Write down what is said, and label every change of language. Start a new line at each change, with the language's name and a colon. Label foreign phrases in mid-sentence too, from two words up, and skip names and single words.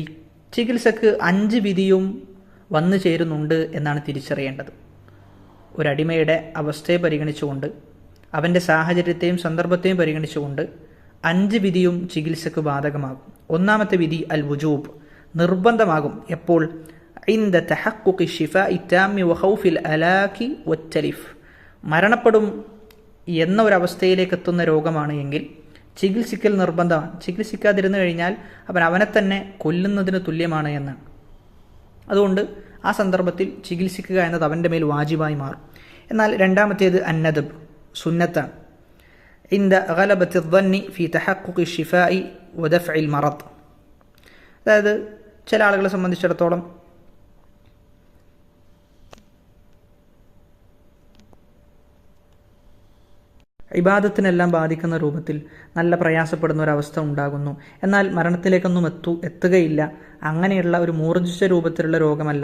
Malayalam: ചികിത്സക്ക് 5 വിധിയും വന്നു ചേരുന്നുണ്ട് എന്നാണ് തിരിച്ചറിയേണ്ടത്. ഒരടിമയുടെ അവസ്ഥയെ പരിഗണിച്ചുകൊണ്ട്, അവൻ്റെ സാഹചര്യത്തെയും സന്ദർഭത്തെയും പരിഗണിച്ചുകൊണ്ട് 5 വിധിയും ചികിത്സക്ക് ബാധകമാകും. ഒന്നാമത്തെ വിധി അൽ വുജൂബ്, നിർബന്ധമാകും. എപ്പോൾ?
Arabic: عند تحقق الشفاء التام وخوف الهلاك والتلف,
Malayalam: മരണപ്പെടും എന്ന ഒരവസ്ഥയിലേക്ക് എത്തുന്ന രോഗമാണ് എങ്കിൽ ചികിത്സിക്കൽ നിർബന്ധമാണ്. ചികിത്സിക്കാതിരുന്നു കഴിഞ്ഞാൽ അവനെ തന്നെ കൊല്ലുന്നതിന് തുല്യമാണ് എന്നാണ്. അതുകൊണ്ട് ആ സന്ദർഭത്തിൽ ചികിത്സിക്കുക എന്നത് അവൻ്റെ മേൽ വാജിബായി മാറും. എന്നാൽ രണ്ടാമത്തേത് അന്നദബ്, സുന്നത്താണ്.
Arabic: عند غلبة الظن في تحقق الشفاء ودفع المرض,
Malayalam: അതായത് ചില ആളുകളെ സംബന്ധിച്ചിടത്തോളം ഇബാദത്തിനെല്ലാം ബാധിക്കുന്ന രൂപത്തിൽ നല്ല പ്രയാസപ്പെടുന്ന ഒരവസ്ഥ ഉണ്ടാകുന്നു. എന്നാൽ മരണത്തിലേക്കൊന്നും എത്തുകയില്ല. അങ്ങനെയുള്ള ഒരു മൂർജിച്ച രൂപത്തിലുള്ള രോഗമല്ല.